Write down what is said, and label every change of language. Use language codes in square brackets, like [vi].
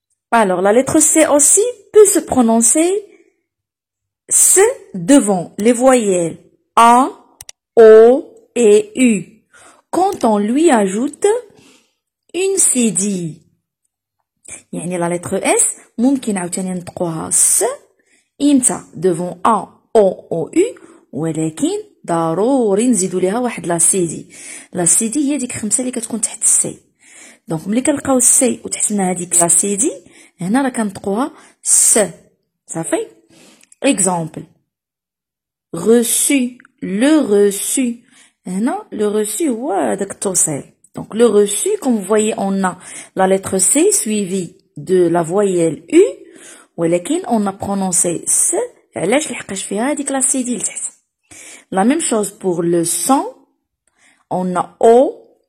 [fr] Alors, la lettre C aussi peut se prononcer S devant les voyelles A, O et U. Quand on lui ajoute une cédille. [ar] يعني [fr] la lettre S [ar] ممكن عاوتاني نطقوها S إمتى [fr] devant A, O ou U [ar] ولكن ضروري نزيدو ليها واحد لا سيدي. لا سيدي هي ديك 5 اللي كتكون تحت السي. دونك ملي كنلقاو السي وتحت منها هذيك لا سيدي هنا راه كنطقوها س. صافي. [fr] Exemple. Reçu, le reçu. [ar] هنا [fr] le reçu [ar] هو هذاك التوصيل. [fr] Donc le reçu, comme vous voyez, on a la lettre C suivie de la voyelle U [ar] ولكن [fr] on a prononcé S [ar] علاش لحقاش فيها هذيك لا سيدي لتحت. [fr] La même chose pour le son. On a O.